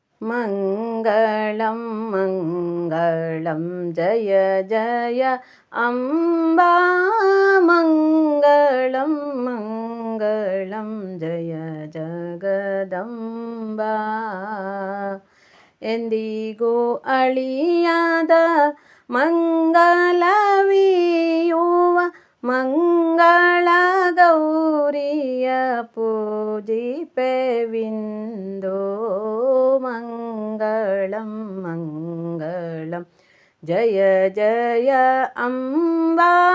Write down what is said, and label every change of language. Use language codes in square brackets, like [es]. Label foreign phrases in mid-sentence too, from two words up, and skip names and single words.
[sa] मङ्गलं मङ्गलं जय जय अम्बा मङ्गलं मङ्गलं जय जगदम्बा [kn] ಎಂದಿಗೂ ಅಳಿಯದ ಮಂಗಲವಿಯುವ ಮಂಗಳ ಗೌರಿಯ ಪೂಜಿಪೆವಿಂದೋ [sa] ಮಂಗಳಂ ಮಂಗಳಂ ಜಯ ಜಯ ಅಂಬಾ